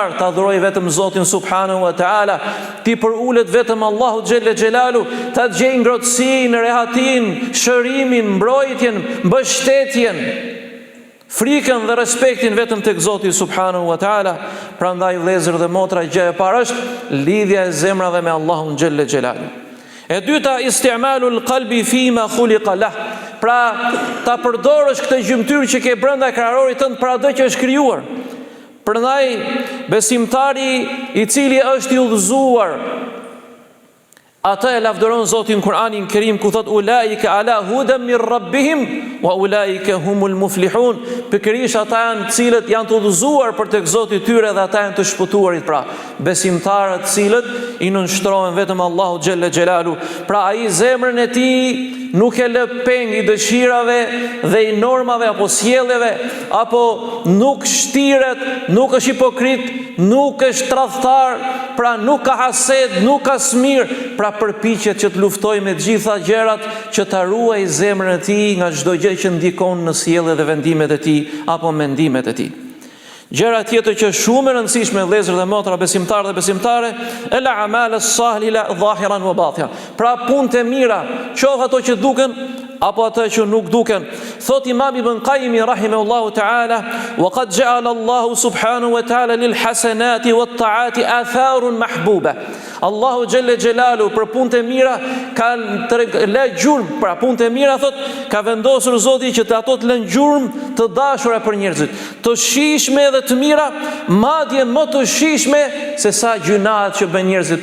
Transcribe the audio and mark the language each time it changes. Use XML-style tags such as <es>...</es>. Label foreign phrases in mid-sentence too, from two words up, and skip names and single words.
<sq>Ta adhuroj vetëm Zotin</sq> <ar>سبحانه وتعالى,</ar> <sq>ti përulet vetëm Allahu</sq> <ar>جل جلاله,</ar> <sq>ta gjej ngrohtësinë, rehatin, shërimin, mbrojtjen, mbështetjen, frikën dhe respektin vetëm tek Zoti</sq> <ar>سبحانه وتعالى.</ar> <sq>Prandaj vëllezër dhe motra, gjë e parë është lidhja e zemrave me Allahun</sq> <ar>جل جلاله.</ar> <sq>E dyta,</sq> <ar>استعمال القلب فيما خلق له.</ar> <sq>Pra ta përdorësh këtë gjymtyrë që ke brenda kraharorit tënd për atë që është krijuar. Prandaj besimtari i cili është i udhëzuar, ata e lavdëron Zotin Kur'anin Kerim ku thot</sq> <ar>أولئك على هدى من ربهم وأولئك هم المفلحون.</ar> <sq>Pikërisht ata janë cilët janë të udhëzuar për tek Zoti i tyre dhe ata janë të shpëtuarit. Pra, besimtarët cilët i nënshtrohen vetëm Allahu</sq> <ar>جل جلاله.</ar> <sq>Pra ai zemrën e tij nuk e lë peng i dëshirave dhe i normave apo sjelljeve, apo nuk shtiret, nuk është hipokrit, nuk është tradhtar, pra nuk ka hased, nuk ka smir, pra përpiqet që të luftojë me gjitha gjërat që ta ruajë zemrën e tij nga çdo gjë që ndikon në sjelljet dhe vendimet e tij apo mendimet e tij. Gjëra tjetër që shumë e rëndësishme vëllezër dhe motra, besimtarë dhe besimtare,</sq> <ar>الأعمال الصالحة ظاهرا وباطنا.</ar> <sq>Pra punët e mira, qoftë ato që duken apo ato që nuk duken. Thot Imam Ibn Qayyim</sq> <ar>رحمه الله تعالى, وقد جعل الله سبحانه وتعالى للحسنات والطاعات آثارا محبوبة.</ar> <sq>Allahu</sq> <ar>جل جلاله</ar> <sq>për punët e mira ka lë gjurmë, pra punët e mira thot ka vendosur Zoti që ato të lënë gjurmë të dashura për njerëzit, të shijshme dhe të mira, madje më të shijshme se sa gjunat që bën njerëzit.</sq>